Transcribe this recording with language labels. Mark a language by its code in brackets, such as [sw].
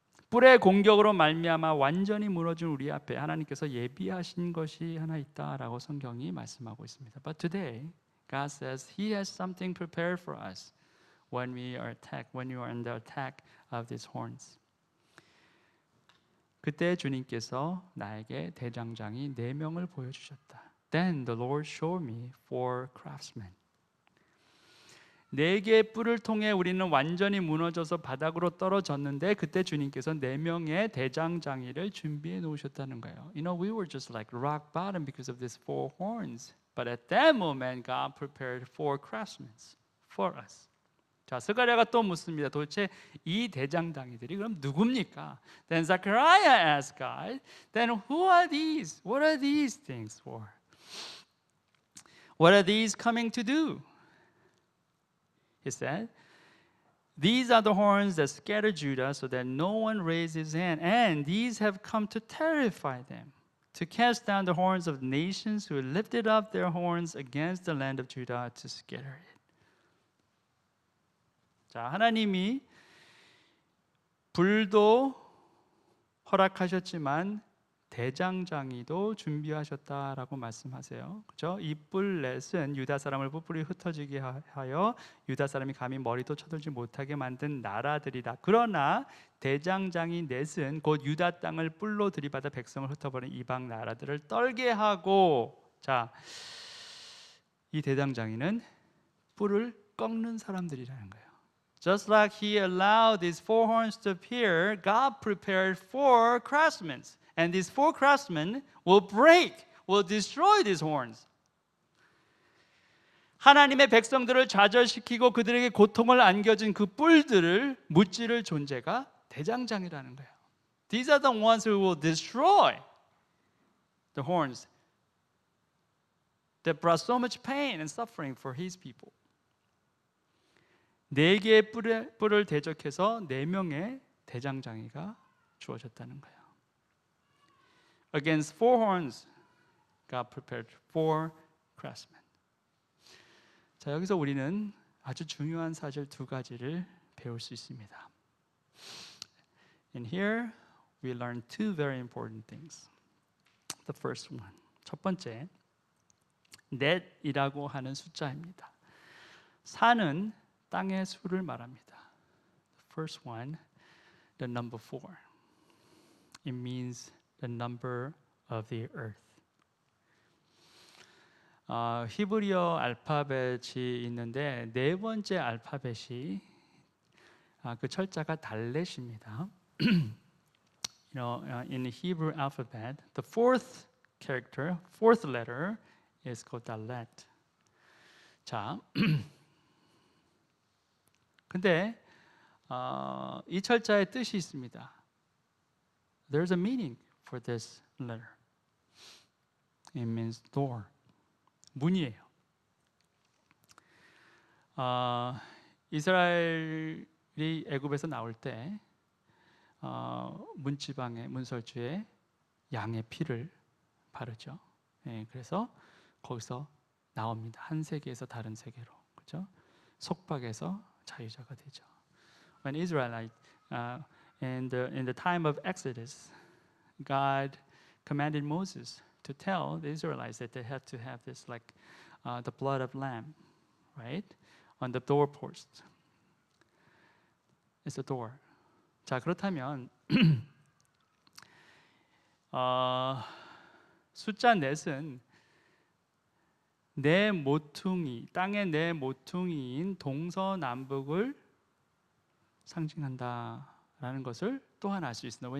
[ko] 뿔의 공격으로 말미암아 완전히 무너진 우리 앞에 하나님께서 예비하신 것이 하나 있다라고 성경이 말씀하고 있습니다. [en] But today, God says He has something prepared for us when we are attacked, when you are in the attack of these horns. [ko] 그때 주님께서 나에게 대장장이 4명을 보여주셨다. [en] Then the Lord showed me 4 craftsmen. [ko] 4개의 뿔을 통해 우리는 완전히 무너져서 바닥으로 떨어졌는데 그때 주님께서 4명의 대장장이를 준비해 놓으셨다는 거예요. [en] You know, we were just like rock bottom because of these 4 horns. But at that moment, God prepared 4 craftsmen for us. [ko] 자, 스가랴가 또 묻습니다. 도대체 이 대장장이들이 그럼 누굽니까? [en] Then Zechariah asked God, then who are these? What are these things for? What are these coming to do? He said, these are the horns that scatter Judah so that no one raised his hand. And these have come to terrify them, to cast down the horns of nations who lifted up their horns against the land of Judah to scatter it. [ko] 자, 하나님이 불도 허락하셨지만 대장장이도 준비하셨다라고 말씀하세요. 그렇죠? 이 뿔렛은 유다 사람을 뿔뿔이 흩어지게 하여 유다 사람이 감히 머리도 쳐들지 못하게 만든 나라들이다. 그러나 대장장이 넷은 곧 유다 땅을 뿔로 들이받아 백성을 흩어버린 이방 나라들을 떨게 하고, 자, 이 대장장이는 뿔을 꺾는 사람들이라는 거예요. [en] Just like He allowed these 4 horns to appear, God prepared 4 craftsmen. And these 4 craftsmen will break, will destroy these horns. [ko] 하나님의 백성들을 좌절시키고 그들에게 고통을 안겨준 그 뿔들을 무찌를 존재가 대장장이라는 거예요. [en] These are the ones who will destroy the horns that brought so much pain and suffering for His people. [ko] 4개의 뿔을 대적해서 4명의 대장장이가 주어졌다는 거예요. [en] Against 4 horns, God prepared 4 craftsmen. [ko] 자, 여기서 우리는 아주 중요한 사실 2가지를 배울 수 있습니다. [en] And here we learn 2 very important things. The first one, [ko] 첫 번째, net이라고 하는 숫자입니다. 4는 땅의 수를 말합니다. [en] The first one, the number 4. It means the number of the earth. [ko] 히브리어 알파벳이 있는데 4번째 알파벳이 그 철자가 달렛입니다. [en] You know, in the Hebrew alphabet, the 4th character, 4th letter is called dalet. [ko] 자, 근데 이 철자의 뜻이 있습니다. [en] There's a meaning for this letter. It means door. [ko] 문이에요. 이스라엘이 애굽에서 나올 때 문지방에 문설주에 양의 피를 바르죠. 예, 그래서 거기서 나옵니다. 한 세계에서 다른 세계로, 그렇죠? 속박에서 자유자가 되죠. [en] When Israelite in the time of Exodus, God commanded Moses to tell the Israelites that they had to have this like the blood of lamb, right, on the doorpost. It's a door. [ko] 자, 그렇다면 숫자 넷은 내 모퉁이, 땅의 내 모퉁이인 동서남북을 상징한다라는 것을 또한 알 수 있습니다.